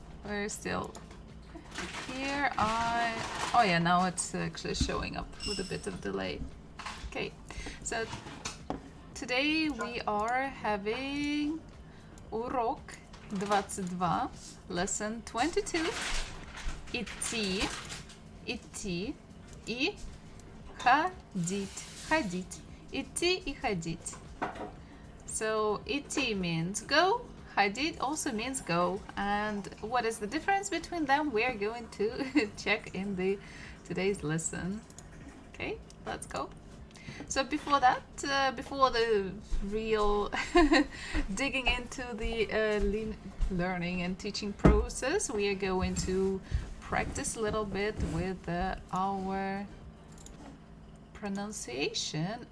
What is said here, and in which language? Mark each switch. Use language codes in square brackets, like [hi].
[en] We're still here. Oh yeah, now it's actually showing up with a bit of delay. Okay, so today we are having урок 22, lesson 22. [ru] Идти, идти и ходить, ходить. Идти и ходить. [en] So идти means go, ходить also means go. And what is the difference between them? We are going to check in the today's lesson. Okay, let's go. So before that, before the real digging into the learning and teaching process, we are going to practice a little bit with our pronunciation.